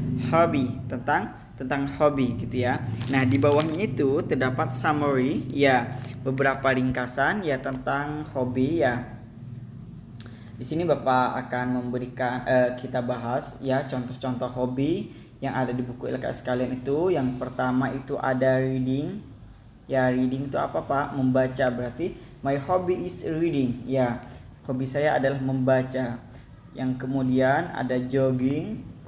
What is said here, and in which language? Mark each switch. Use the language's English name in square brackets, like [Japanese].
[Indonesian] Hobby tentang hobi gitu ya. Nah, di bawahnya itu terdapat summary ya, beberapa ringkasan ya tentang hobi ya. Di sini Bapak akan memberikan kita bahas ya contoh-contoh hobi yang ada di buku LKS kalian itu. Yang pertama itu ada reading. Ya, reading itu apa Pak? Membaca, berarti [English] my hobby is reading. [Indonesian] Ya, hobi saya adalah membaca. Yang kemudian ada jogging.